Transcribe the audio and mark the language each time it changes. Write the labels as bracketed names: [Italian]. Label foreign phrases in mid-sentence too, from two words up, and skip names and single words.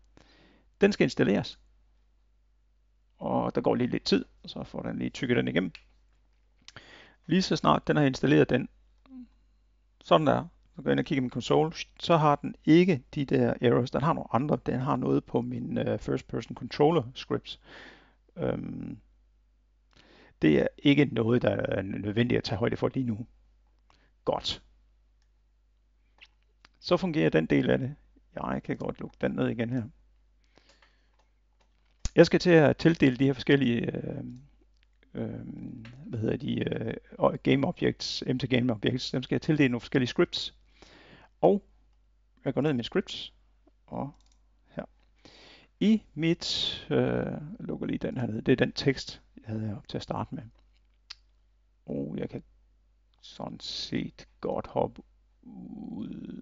[Danish] Den skal installeres. Og der går lige lidt tid, og så får den lige tykket den igennem. Lige så snart den har installeret den, sådan der, så går jeg ind og kigger min console, så har den ikke de der errors, den har nogle andre, den har noget på min [English] first person controller scripts. [Danish] Det er ikke noget, der er nødvendigt at tage højde for lige nu. Godt. Så fungerer den del af det. Jeg kan godt lukke den ned igen her. Jeg skal til at tildele de her forskellige [English] game objects, game objects, [Danish] dem skal jeg tildele nogle forskellige scripts. Og jeg går ned i mine scripts, og her. I mit, lukker lige den her ned, det er den tekst, jeg havde heroppe til at starte med. Og jeg kan sådan set godt hoppe ud.